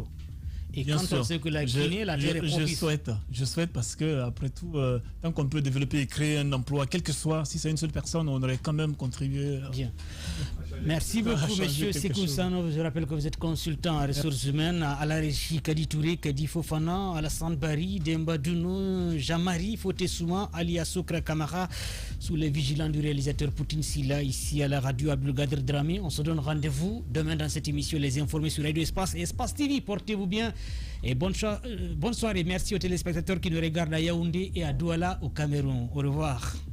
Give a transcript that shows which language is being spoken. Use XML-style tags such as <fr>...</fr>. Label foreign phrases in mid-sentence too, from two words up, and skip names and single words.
<fr>Et bien quand sûr. On sait que la Guinée, la terre est propice. Je souhaite parce que après tout, tant qu'on peut développer et créer un emploi, quel que soit, si c'est une seule personne, on aurait quand même contribué. Bien. Merci beaucoup, monsieur Sékou Sano. Je rappelle que vous êtes consultant en ressources humaines à la régie Kadi Touré, Kadi Fofana, Alassane Bari, Demba Duno, Jamari, Foté Souma, Ali Asokra Kamara, sous les vigilants du réalisateur Poutine Silla, ici à la radio Abdelkader Dramé. On se donne rendez-vous demain dans cette émission Les Informés sur Radio Espace et Espace TV. Portez-vous bien et bonne soirée. Merci aux téléspectateurs qui nous regardent à Yaoundé et à Douala au Cameroun. Au revoir.</fr>